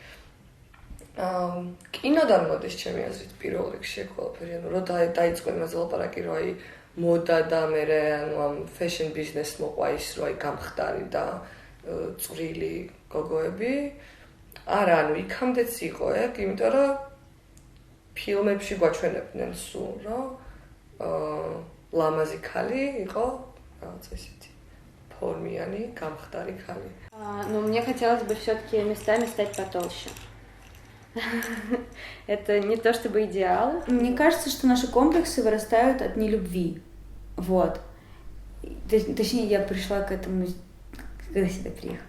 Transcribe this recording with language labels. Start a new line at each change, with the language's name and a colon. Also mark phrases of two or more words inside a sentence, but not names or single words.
Georgian: კინოდან მოდის ჩემი აზრით პირველ რიგში ყველაფერი, რომ დაიწყო იმაზე ლაპარაკი, რომ აი მოდა და მერე ამ
English: fashion business
Georgian: მოყვა ის, რომ აი გამხდარი და წვრილი გოგოები. არა, იქამდეც იყო ეგ, იმიტომ რომ ფილმებში გვაჩვენებდნენ სულ, რომ ლამაზი ქალი იყო, რაღაც ისეთი формიანი, გამხდარი ქალი.
Russian: Ну, мне хотелось бы все-таки местами стать потолще. Это не то чтобы идеал. Мне кажется, что наши комплексы вырастают от нелюбви. Вот. Точнее, я пришла к этому, когда сюда приехала.